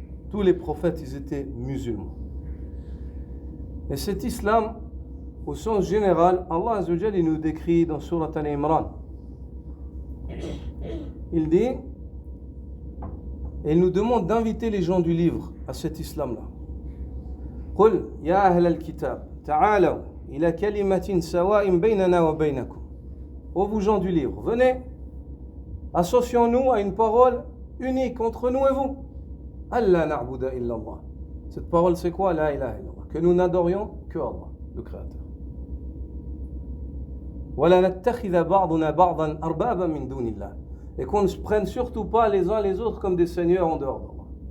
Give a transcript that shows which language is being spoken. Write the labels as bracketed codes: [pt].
[fr] Tous les prophètes, ils étaient musulmans. Et cet islam, au sens général, Allah [ar] Azza wa Jalla, [fr] il nous décrit dans Surat Al-Imran. Il dit, et il nous demande d'inviter les gens du livre à cet islam-là. [ar] قل يا أهل الكتاب تعالوا إلى كلمة سواء بيننا وبينكم. [fr] Ô vous gens du livre, venez, associons-nous à une parole unique entre nous et vous. [ar] Allah na'buda illa Allah. [fr] Cette parole c'est quoi? [ar] La ilaha illallah. [fr] Que nous n'adorions que Allah, le Créateur. [ar] ولا نتخذ بعضنا بعضا أربابا من دون الله. [fr] Et qu'on ne se prenne surtout pas les uns les autres comme des seigneurs en dehors d'Allah.